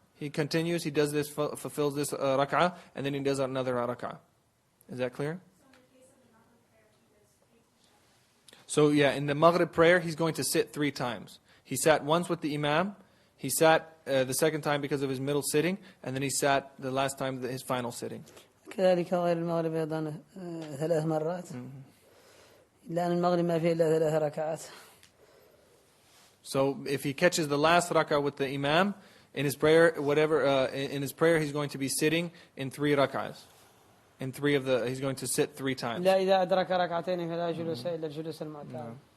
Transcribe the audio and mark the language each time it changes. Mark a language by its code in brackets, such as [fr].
[en] He continues, he does this, fulfills this rak'ah, and then he does another rak'ah. Is that clear? So yeah, in the Maghrib prayer, he's going to sit 3 times. He sat once with the Imam, he sat the second time because of his middle sitting, and then he sat the last time his final sitting. [ar] كذلك غير المغرب أيضا 3 مرات لأن المغرب ما فيه إلا 3 ركعات. [en] So if he catches the last rak'ah with the Imam, in his prayer, in his prayer he's going to be sitting in 3 rak'ahs. He's going to sit 3 times. [ar] لا إذا أدرك ركعتين فلا جلوس إلا الجلوس المعتاد.